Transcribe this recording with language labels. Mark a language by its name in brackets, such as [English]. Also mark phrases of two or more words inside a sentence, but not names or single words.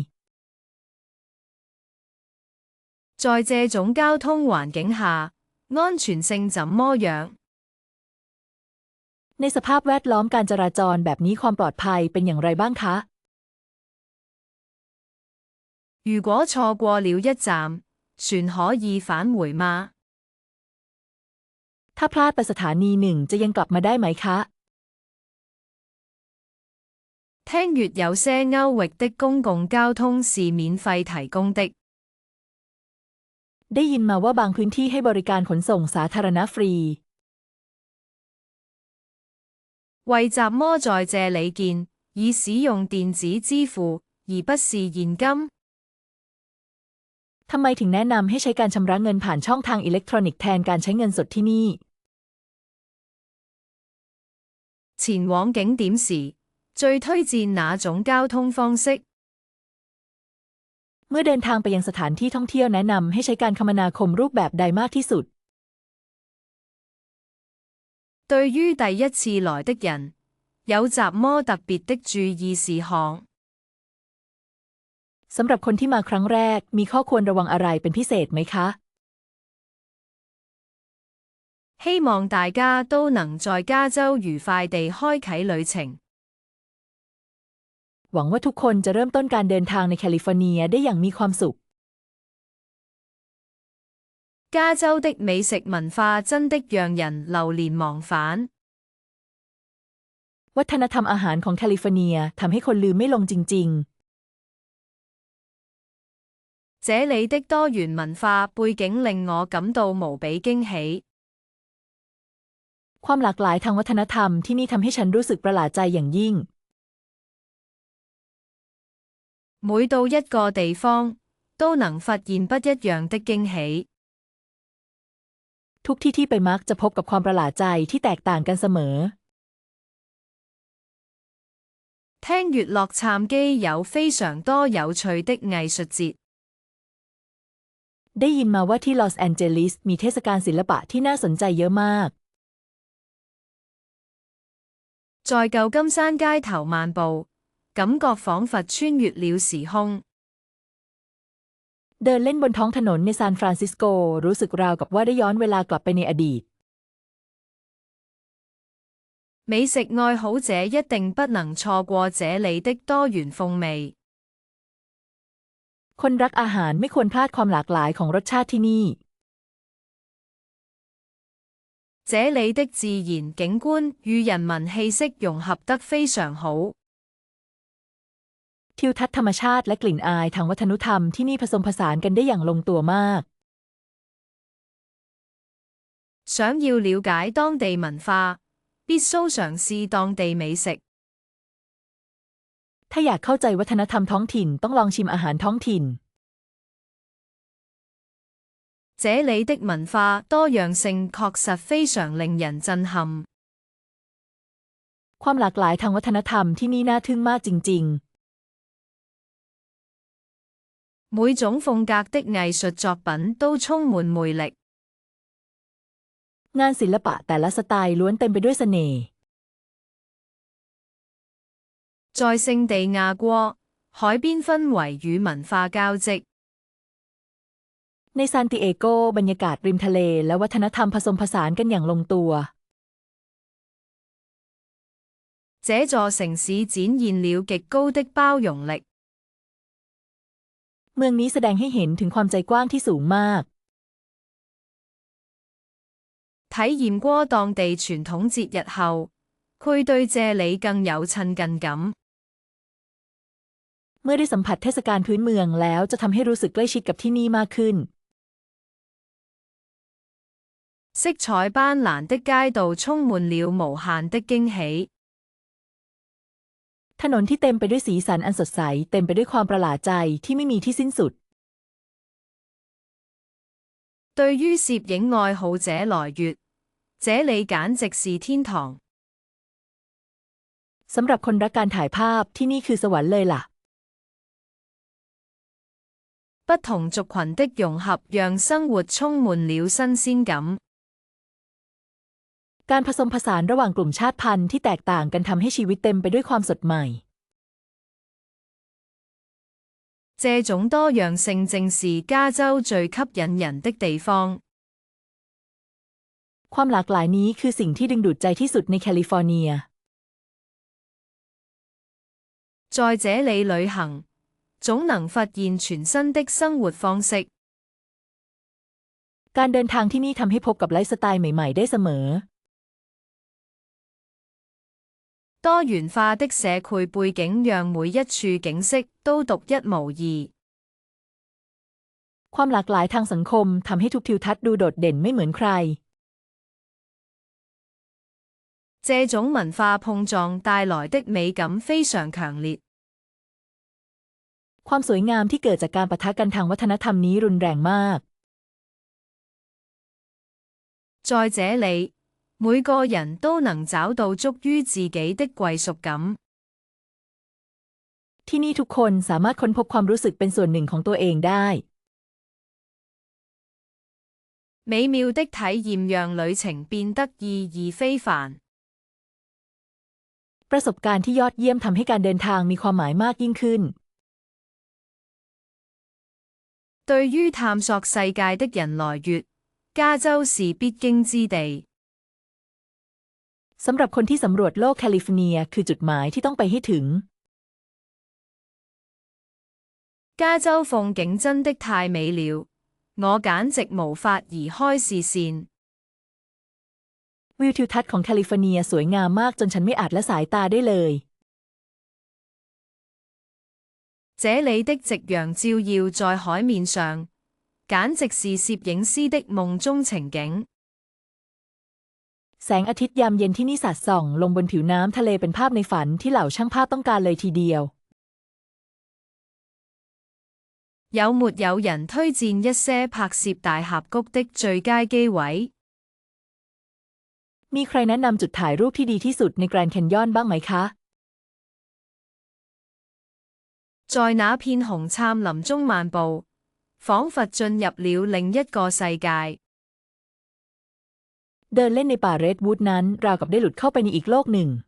[Chinese] 在這種交通環境下，安全性怎麼樣？ [Thai] ในสภาพแวดล้อมการจราจรแบบนี้ความปลอดภัยเป็นอย่างไรบ้างคะ [Chinese] 如果錯過了一站，船可以返回嗎？ [Thai] ถ้าพลาดไปสถานีหนึ่งจะยังกลับมาได้ไหมคะ [Chinese] 聽說有些歐域的公共交通是免費提供的。 [Thai] ได้ยินมาว่าบางพื้นที่ให้บริการขนส่งสาธารณะฟรี [Chinese] 為什麼在這裡建議使用電子支付而不是現金？ [Thai] ทำไมถึงแนะนำให้ใช้การชำระเงินผ่านช่องทางอิเล็กทรอนิกส์แทนการใช้เงินสดที่นี่ [Chinese] 前往景點時，最推薦哪種交通方式？ [Thai] เมื่อเดินทางไปยังสถานที่ท่องเที่ยวแนะนำให้ใช้การคมนาคมรูปแบบใดมากที่สุด [Chinese] 對於第一次來的人，有什麼特別的注意事項？ [Thai] สำหรับคนที่มาครั้งแรกมีข้อควรระวังอะไรเป็นพิเศษไหมคะ [Chinese] 希望大家都能在加州愉快地開啟旅程。 [Thai] หวังว่าทุกคนจะเริ่มต้นการเดินทางในแคลิฟอร์เนียได้อย่างมีความสุข [Chinese] 加州的美食文化真的讓人流連忘返。 [Thai] วัฒนธรรมอาหารของแคลิฟอร์เนียทำให้คนลืมไม่ลงจริง [Chinese] 這裡的多元文化背景令我感到無比驚喜。 [Thai] ๆความหลากหลายทางวัฒนธรรมที่นี่ทำให้ฉันรู้สึกประหลาดใจอย่างยิ่ง [Chinese] 每到一個地方，都能發現不一樣的驚喜。 [Thai] ทุกที่ที่ไปมักจะพบกับความประหลาดใจที่แตกต่างกันเสมอ [Chinese] 聽說洛杉磯有非常多有趣的藝術節。 [Thai] ได้ยินมาว่าที่ลอสแอนเจลิสมีเทศกาลศิลปะที่น่าสนใจเยอะมาก [Chinese] 在舊金山街頭漫步，感覺彷彿穿越了時空。 [Thai] เดินเล่นบนท้องถนนในซานฟรานซิสโกรู้สึกราวกับว่าได้ย้อนเวลากลับไปในอดีต [Chinese] 美食愛好者一定不能錯過這裡的多元風味。 [Thai] คนรักอาหารไม่ควรพลาดความหลากหลายของรสชาติที่นี่ [Chinese] 這裡的自然景觀與人民氣息融合得非常好。 [Thai] ทิวทัศน์ธรรมชาติและกลิ่นอายทางวัฒนธรรมที่นี่ผสมผสานกันได้อย่างลงตัวมาก [Chinese] 想要了解當地文化，必須嘗試當地美食。 [Thai] ถ้าอยากเข้าใจวัฒนธรรมท้องถิ่นต้องลองชิมอาหารท้องถิ่น [Chinese] 這裡的文化多樣性確實非常令人震撼。 [Thai] ความหลากหลายทางวัฒนธรรมที่นี่น่าทึ่งมากจริงๆ [Chinese] 每種風格的藝術作品都充滿魅力。 [Thai] งานศิลปะแต่ละสไตล์ล้วนเต็มไปด้วยเสน่ห์ [Chinese] 在聖地亞哥，海邊氛圍與文化交織。 [Thai] ในซานติเอโกบรรยากาศริมทะเลและวัฒนธรรมผสมผสานกันอย่างลงตัว [Chinese] 這座城市展現了極高的包容力。 [Thai] เมืองนี้แสดงให้เห็นถึงความใจกว้างที่สูงมาก [Chinese] 體驗過當地傳統節日後，佢對這裡更有親近感。 [Thai] เมื่อได้สัมผัสเทศกาลพื้นเมืองแล้วจะทำให้รู้สึกใกล้ชิดกับที่นี่มากขึ้น [Chinese] 色彩斑斕的街道充滿了無限的驚喜。 [Thai] ถนนที่เต็มไปด้วยสีสันอันสดใสเต็มไปด้วยความประหลาดใจที่ไม่มีที่สิ้นสุด [Chinese] 對於攝影愛好者來說，這裡簡直是天堂。 [Thai] สำหรับคนรักการถ่ายภาพที่นี่คือสวรรค์เลยล่ะ [Chinese] 不同族群的融合讓生活充滿了新鮮感。 [Thai] การผสมผสานระหว่างกลุ่มชาติพันธุ์ที่แตกต่างกันทำให้ชีวิตเต็มไปด้วยความสดใหม่ [Chinese] 這種多樣性正是加州最吸引人的地方。 [Thai] ความหลากหลายนี้คือสิ่งที่ดึงดูดใจที่สุดในแคลิฟอร์เนีย [Chinese] 在這裡旅行，總能發現全新的生活方式。 [Thai] การเดินทางที่นี่ทำให้พบกับไลฟ์สไตล์ใหม่ๆได้เสมอ [Chinese] 多元化的社區背景讓每一處景色都獨一無二。 [Thai] ความหลากหลายทางสังคมทำให้ทุกทิวทัศน์ดูโดดเด่นไม่เหมือนใคร [Chinese] 這種文化碰撞帶來的美感非常強烈。 [Thai] ความสวยงามที่เกิดจากการปะทะกันทางวัฒนธรรมนี้รุนแรงมาก [Chinese] 在這裡，每個人都能找到屬於自己的歸屬感。 [Thai] ที่นี่ทุกคนสามารถค้นพบความรู้สึกเป็นส่วนหนึ่งของตัวเองได้ [Chinese] 美妙的體驗讓旅程變得意義非凡。 [Thai] ประสบการณ์ที่ยอดเยี่ยมทำให้การเดินทางมีความหมายมากยิ่งขึ้น [Chinese] 對於探索世界的人來說，加州是必經之地。 [Thai] สำหรับคนที่สำรวจโลกแคลิฟอร์เนียคือจุดหมายที่ต้องไปให้ถึง [Chinese] 加州風景真的太美了，我簡直無法移開視線。 [Thai] วิวทิวทัศน์ของแคลิฟอร์เนียสวยงามมากจนฉันไม่อาจละสายตาได้เลย [Chinese] 這裡的夕陽照耀在海面上，簡直是攝影師的夢中情景。 [Thai] แสงอาทิตย์ยามเย็นที่นี่สาดส่องลงบนผิวน้ำทะเลเป็นภาพในฝันที่เหล่าช่างภาพต้องการเลยทีเดียว [Chinese] 有沒有人推薦一些拍攝大峽谷的最佳機位？ [Thai] มีใครแนะนำจุดถ่ายรูปที่ดีที่สุดในแกรนด์แคนยอนบ้างไหมคะ [Chinese] 在那片紅杉林中漫步，彷彿進入了另一個世界。 [Thai] เดินเล่นในป่าเรดวูดนั้นราวกับได้หลุดเข้าไปในอีกโลกหนึ่ง